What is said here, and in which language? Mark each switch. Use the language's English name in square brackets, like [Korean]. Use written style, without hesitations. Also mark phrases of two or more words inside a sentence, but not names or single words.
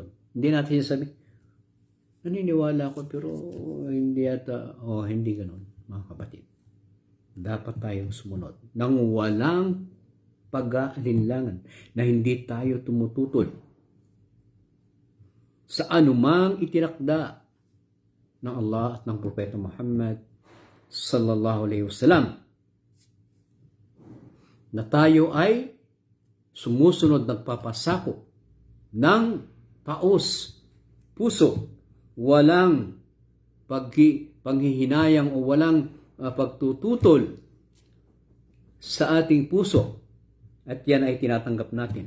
[Filipino] Hindi natin sabi, naniniwala ako pero hindi ata, hindi ganon, mga kapatid. Dapat tayong sumunod nang walang pag-aalinlangan, na hindi tayo tumututol sa anumang itinakda ng Allah at ng Propeta Muhammad [Arabic] صلى الله عليه وسلم, [Filipino] na tayo ay sumusunod, nagpapasakop ng taos puso, walang panghihinayang o walang pagtututol sa ating puso, at yan ay tinatanggap natin.